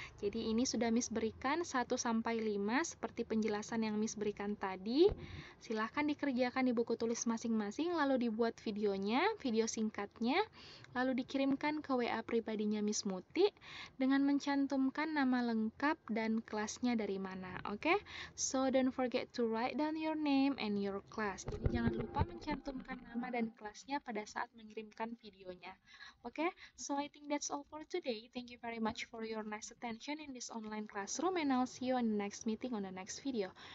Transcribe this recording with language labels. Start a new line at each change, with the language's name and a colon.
Indonesian: Jadi ini sudah Miss berikan 1-5 seperti penjelasan yang Miss berikan tadi. Silahkan dikerjakan di buku tulis masing-masing, lalu dibuat videonya, video singkatnya, lalu dikirimkan ke WA pribadinya Miss Muti dengan mencantumkan nama lengkap dan kelasnya dari mana, oke?
English: So, don't forget to write down your name and your class.
Indonesian: Jadi, jangan lupa mencantumkan nama dan kelasnya pada saat mengirimkan videonya, oke?
English: So, I think that's all for today. Thank you very much for your nice attention in this online classroom, and I'll see you in the next meeting on the next video.